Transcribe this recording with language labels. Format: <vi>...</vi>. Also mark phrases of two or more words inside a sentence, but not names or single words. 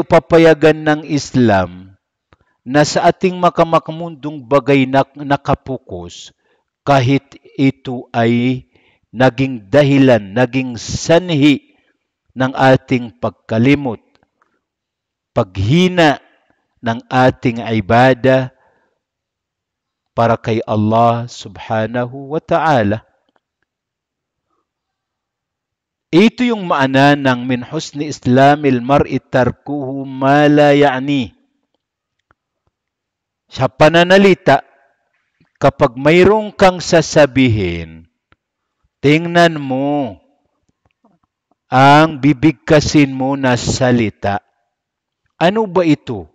<tl>papayagan ng Islam na sa ating makamundong bagay na nakapokus kahit ito ay naging dahilan, naging sanhi ng ating pagkalimot, paghina ng ating ibada para kay Allah</tl> <ar>سبحانه وتعالى.</ar> <tl>Ito yung maana ng</tl> <ar>من حسن إسلام المرء تركه ما لا يعني.</ar> <tl>Sa pananalita, kapag mayroong kang sasabihin, tingnan mo ang bibigkasin mo na salita. Ano ba ito?</tl>